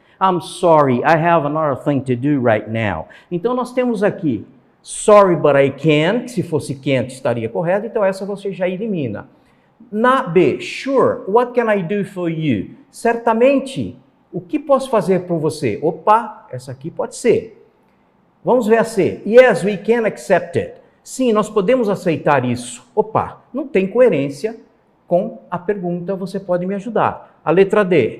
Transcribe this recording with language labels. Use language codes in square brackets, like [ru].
[en] I'm sorry, I have another thing to do right now. [pt] Então nós temos aqui, [en] sorry, but I can't. [pt] Se fosse can't, estaria correto, então essa você já elimina. Na B, [en] sure, what can I do for you? [pt] Certamente, o que posso fazer por você? Opa, essa aqui pode ser. Vamos ver a C. [en] Yes, we can accept it. [pt] Sim, nós podemos aceitar isso. Opa, não tem coerência com a pergunta, você pode me ajudar. A letra D.